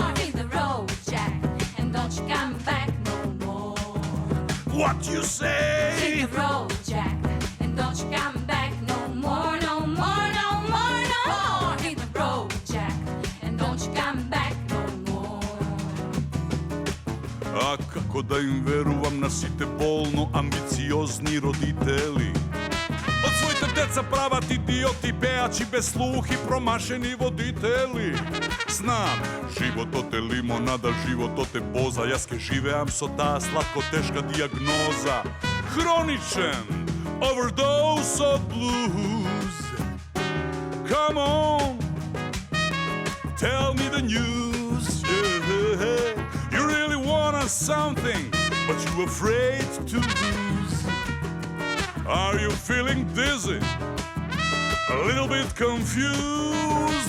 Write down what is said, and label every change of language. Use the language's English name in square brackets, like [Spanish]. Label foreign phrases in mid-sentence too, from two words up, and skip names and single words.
[English] Hit the road, Jack, and don't you coming back no more. What you say? Hit the road, Jack, and don't you coming back no more, no more, no more, no more. Hit the road, Jack, and don't you coming back no more. [Macedonian] А како да им верувам на сите болно амбициозни родители? Од своите деца прават идиоти, пеачи без слух и промашени водители. Знам, животот е лимонада, животот е боза. Јас ке живеам со таа сладко-тешка диагноза. Хроничен overdose од blues. [English] Come on, tell me the news. Yeah. You really want something, but you're afraid to lose. Are you feeling dizzy? A little bit confused?